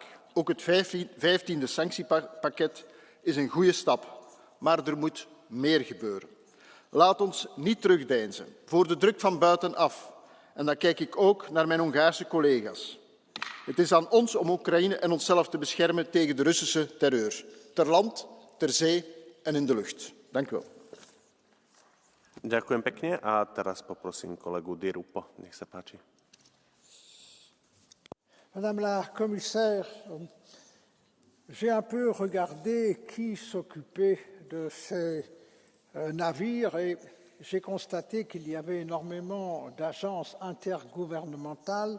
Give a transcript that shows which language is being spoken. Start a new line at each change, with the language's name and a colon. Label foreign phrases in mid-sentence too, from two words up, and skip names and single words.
Dutch: Ook het 15e sanctiepakket is een goede stap, maar er moet meer gebeuren. Laat ons niet terugdeinzen voor de druk van buitenaf. En dan kijk ik ook naar mijn Hongaarse collega's. Het is aan ons om Oekraïne en onszelf te beschermen tegen de Russische terreur. Ter land, ter zee en in de lucht. Dank u wel.
Slovak: Ďakujem pekne a teraz poprosím kolegu Dirupo. Nech sa páči.
French: Madame la commissaire, j'ai un peu regardé qui s'occupait de ces navires et j'ai constaté qu'il y avait énormément d'agences intergouvernementales.